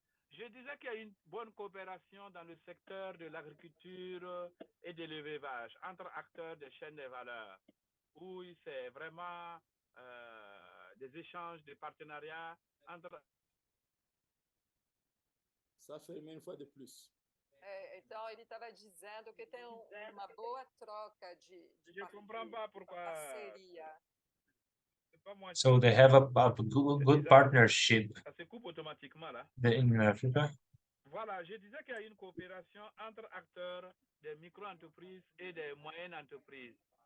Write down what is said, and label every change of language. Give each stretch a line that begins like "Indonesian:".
French: Je disais qu'il y a une bonne coopération dans le secteur de l'agriculture et de l'élevage entre acteurs des chaînes de valeur, où c'est vraiment des échanges, des partenariats entre... Ça fait une fois de plus.
Portuguese: Então, ele estava dizendo que tem uma boa troca de parceria.
English: So they have a good partnership in Africa.
French: Voilà, je disais qu'il y a une coopération entre acteurs des micro-entreprises et des moyennes entreprises.